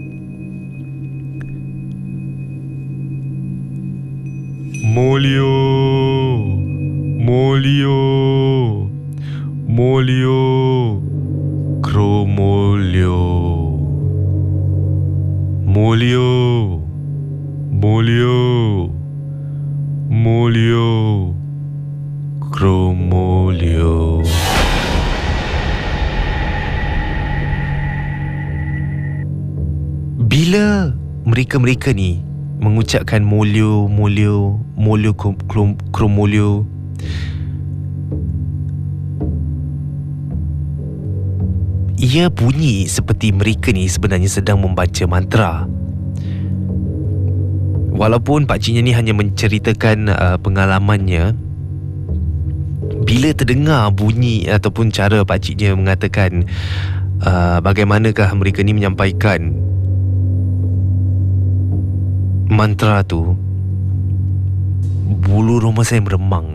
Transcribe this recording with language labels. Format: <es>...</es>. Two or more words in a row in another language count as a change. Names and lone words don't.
<ms>Molio, Molio, Molio, Kromolio, Molio, Molio, Molio, Kromolio. Bila mereka-mereka ni mengucapkan molio, molio, molio, kromolio, ia bunyi seperti mereka ni sebenarnya sedang membaca mantra. Walaupun pakciknya ni hanya menceritakan pengalamannya, bila terdengar bunyi ataupun cara pakciknya mengatakan bagaimanakah mereka ni menyampaikan mantra tu, bulu roma saya meremang.</ms>